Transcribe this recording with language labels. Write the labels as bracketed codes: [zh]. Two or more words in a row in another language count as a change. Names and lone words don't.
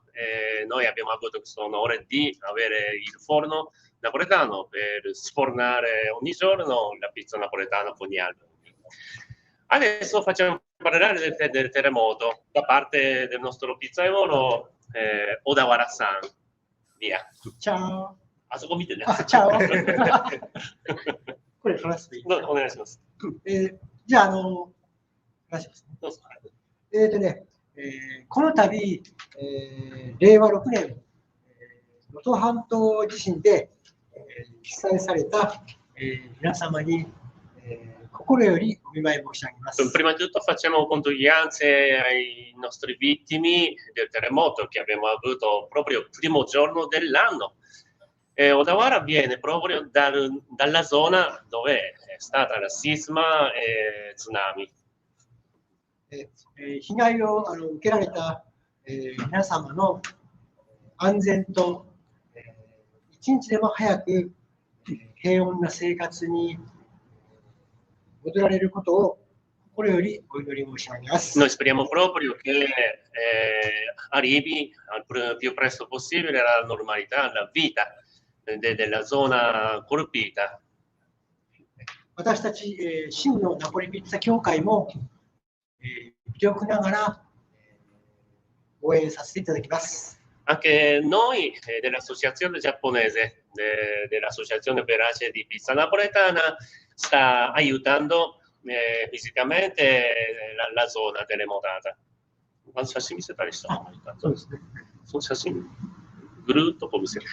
[it] Noi abbiamo avuto questo onore di avere il forno napoletano per sfornare ogni giorno la pizza napoletana con gli alberi. Adesso facciamo parlare del terremoto da parte del nostro pizzaiolo Odawara-san. Via. Ciao. [ja] あそこ見てね。 [it] ciao. [ja] これ話していいですか？お願いします。じゃあ、話しますね。どうぞ。この度、令和6年、能登半島地震で、被災された、皆様に、心よりお見舞い申し上げます。 [it] Prima di tutto facciamo condoglianze ai nostri vittimi del terremoto che abbiamo avuto proprio il primo giorno dell'anno. Odawara viene proprio dalla zona dove è stata la sisma e tsunami. [ja] 被害を受けられた、皆様の安全と、一日でも早く、平穏な生活に戻られることを心よりお祈り申し上げます。 [it] Noi speriamo proprio che arrivi al più presto possibile la normalità, la vita della zona colpita. [ja] 私たち、真のナポリピッツァ協会も、微力ながら、応援させていただきます。 [it] Anche noi dell'associazione giapponese, dell'associazione Verace di pizza napoletana, sta aiutando fisicamente la zona terremotata. Quando mi si sono sasimi, brutto come si.